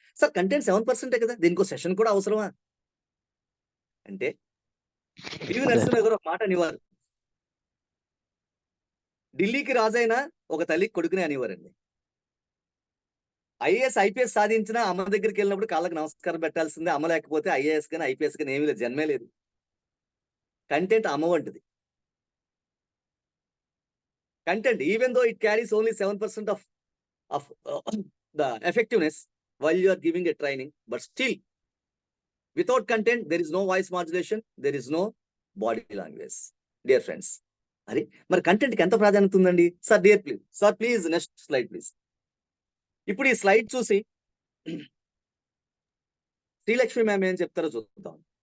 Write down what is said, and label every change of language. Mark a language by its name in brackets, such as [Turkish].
[Telugu] Sir content 7% కదా, దీనికో session కూడా అవసరమా అంటే పివి నరసింహ గారు ఒక మాట అనేవారు. ఢిల్లీకి రాజైనా ఒక తల్లికి కొడుకునే అనేవారండి. ఐఏఎస్ ఐపీఎస్ సాధించినా అమ్మ దగ్గరికి వెళ్ళినప్పుడు కాళ్ళకి నమస్కారం పెట్టాల్సిందే. అమ్మ లేకపోతే ఐఏఎస్ కానీ ఐపీఎస్ కానీ ఏమీ లేదు, జన్మే లేదు. కంటెంట్ అమ్మ వంటిది. [English] Content even though it carries only 7% of the effectiveness while you are giving a training, but still without content there is no voice modulation, there is no body language. Dear friends, [Telugu] అరే మరి content కి ఎంత ప్రాధాన్యత ఉందండి? Sir dear please, sir please next slide please. ఇప్పుడు ఈ slide చూసి Srilakshmi ma'am ఏం చెప్తారో చూద్దాం.